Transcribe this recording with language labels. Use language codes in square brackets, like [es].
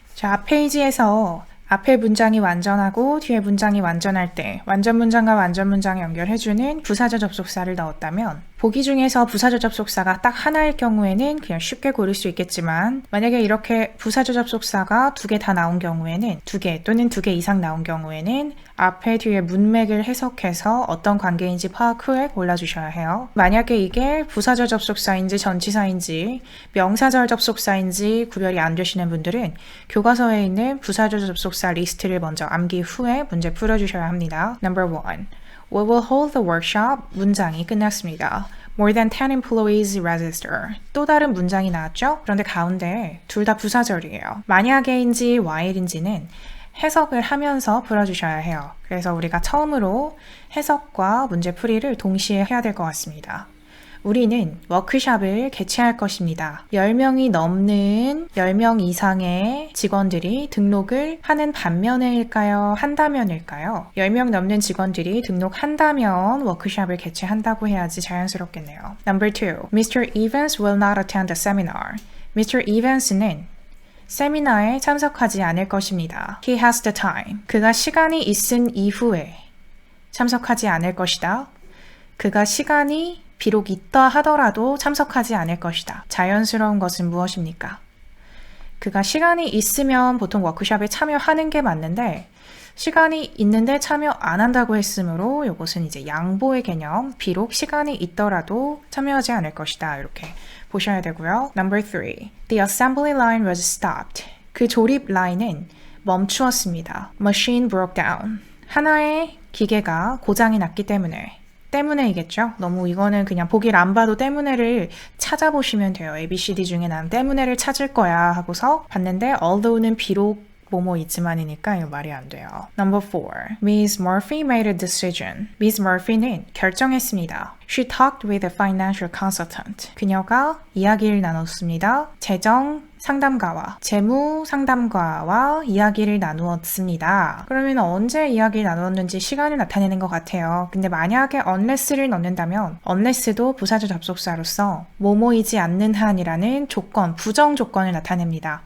[ko] 자, 앞 페이지에서 앞에 문장이 완전하고 뒤에 문장이 완전할 때 완전 문장과 완전 문장을 연결해주는 부사절 접속사를 넣었다면 보기 중에서 부사절 접속사가 딱 하나일 경우에는 그냥 쉽게 고를 수 있겠지만 만약에 이렇게 부사절 접속사가 2개 다 나온 경우에는 2개 또는 2개 이상 나온 경우에는 앞에 뒤에 문맥을 해석해서 어떤 관계인지 파악 후에 골라주셔야 해요. 만약에 이게 부사절 접속사인지 전치사인지 명사절 접속사인지 구별이 안 되시는 분들은 교과서에 있는 부사절 접속사 리스트를 먼저 암기 후에 문제 풀어주셔야 합니다. [en] Number 1. We will hold the workshop. [ko] 문장이 끝났습니다. [en] More than 10 employees register. [ko] 또 다른 문장이 나왔죠? 그런데 가운데 둘 다 부사절이에요. 만약에인지 while인지는 해석을 하면서 풀어주셔야 해요. 그래서 우리가 처음으로 해석과 문제풀이를 동시에 해야 될 것 같습니다. 우리는 워크숍을 개최할 것입니다. 10명이 넘는 10명 이상의 직원들이 등록을 하는 반면에일까요? 한다면일까요? 10명 넘는 직원들이 등록한다면 워크숍을 개최한다고 해야지 자연스럽겠네요. [en] Number 2. Mr. Evans will not attend the seminar. Mr. [ko] Evans는 세미나에 참석하지 않을 것입니다. [en] He has the time. [ko] 그가 시간이 있은 이후에 참석하지 않을 것이다. 그가 시간이 비록 있다 하더라도 참석하지 않을 것이다. 자연스러운 것은 무엇입니까? 그가 시간이 있으면 보통 워크숍에 참여하는 게 맞는데 시간이 있는데 참여 안 한다고 했으므로 이것은 이제 양보의 개념, 비록 시간이 있더라도 참여하지 않을 것이다. 이렇게 보셔야 되고요. [en] Number 3. The assembly line was stopped. [ko] 그 조립 라인은 멈추었습니다. [en] Machine broke down. [ko] 하나의 기계가 고장이 났기 때문에이겠죠. 너무 이거는 그냥 보기를 안 봐도 때문에를 찾아보시면 돼요. ABCD 중에 난 때문에를 찾을 거야 하고서 봤는데 although는 비록 뭐뭐이지만이니까 이거 말이 안 돼요. [en] Number 4. Ms. Murphy made a decision. Ms. [ko] Murphy는 결정했습니다. [en] She talked with a financial consultant. [ko] 그녀가 이야기를 나눴습니다. 재정 상담가와 재무 상담가와 이야기를 나누었습니다. 그러면 언제 이야기를 나누었는지 시간을 나타내는 것 같아요. 근데 만약에 unless를 넣는다면 unless도 부사절 접속사로서 뭐뭐이지 않는 한이라는 조건, 부정 조건을 나타냅니다.